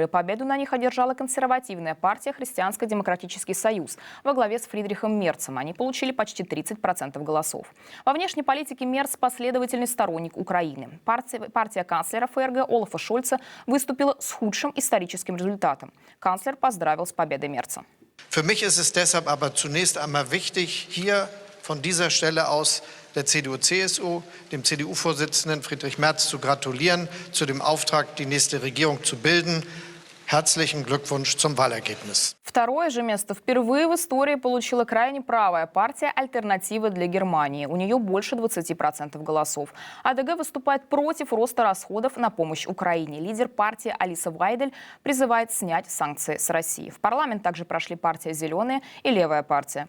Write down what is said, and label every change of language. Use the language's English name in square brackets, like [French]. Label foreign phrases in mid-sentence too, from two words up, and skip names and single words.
[Russian] Победу на них одержала консервативная партия «Христианско-демократический союз» во главе с Фридрихом Мерцем. Они получили почти 30% голосов. Во внешней политике Мерц – последовательный сторонник Украины. Партия канцлера ФРГ Олафа Шольца выступила с худшим историческим результатом. Канцлер поздравил с победой Мерца. [German] Für mich ist es deshalb aber zunächst einmal wichtig, hier von dieser Stelle aus der CDU-CSU, dem CDU-Vorsitzenden Friedrich Merz zu gratulieren, zu dem Auftrag, die nächste Regierung zu bilden. Herzlichen Glückwunsch zum Wahlergebnis. [Russian] Второе же место впервые в истории получила крайне правая партия «Альтернатива для Германии». У нее больше 20% голосов. АДГ выступает против роста расходов на помощь Украине. Лидер партии Алиса Вайдель призывает снять санкции с России. В парламент также прошли партия «Зеленые» и «Левая партия».